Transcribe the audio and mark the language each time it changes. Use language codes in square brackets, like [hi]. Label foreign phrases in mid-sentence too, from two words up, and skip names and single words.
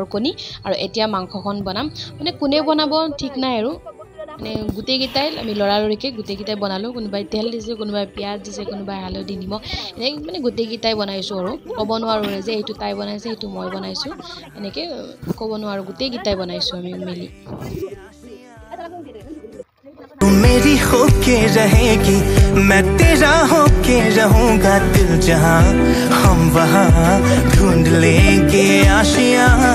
[as] কণী আৰু এতিয়া মাংসখন বনাম মানে কোনে বনাব ঠিক নাই আৰু মানে গুটেইকেইটাই আমি লৰালৰিকে গুটেইকেইটাই বনালো কোনোবাই তেল দিছে কোনোবাই পিয়াজ দিছে কোনোবাই হালধি নিমখ এনেকৈ মানে গুটেইকেইটাই বনাইছো আৰু ক'ব নোৱাৰো যে এইটো তাই বনাইছে এইটো মই বনাইছো এনেকৈ ক'ব নোৱাৰো গুটেইকেইটাই বনাইছো আমি মিলি [hi] तू मेरी होके रहेगी मैं तेरा होके रहूंगा दिल जहां हम वहां ढूंढ लेंगे आशियां